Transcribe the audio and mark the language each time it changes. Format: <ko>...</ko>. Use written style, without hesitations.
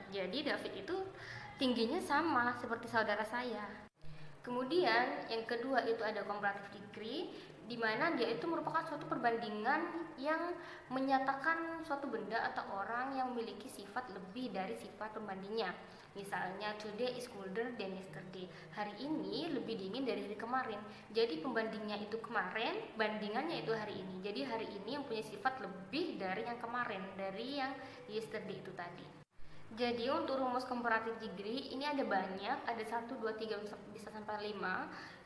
<id>Jadi David itu tingginya sama seperti saudara saya. Kemudian yang kedua itu ada comparative degree, di mana dia itu merupakan suatu perbandingan yang menyatakan suatu benda atau orang yang memiliki sifat lebih dari sifat pembandingnya. Misalnya</id> <en>today is colder than yesterday.</en> <id>Hari ini lebih dingin dari hari kemarin. Jadi pembandingnya itu kemarin, bandingannya itu hari ini. Jadi hari ini yang punya sifat lebih dari yang kemarin, dari yang yesterday itu tadi. Jadi untuk rumus comparative degree ini ada banyak, ada 1, 2, 3 bisa sampai 5.</id>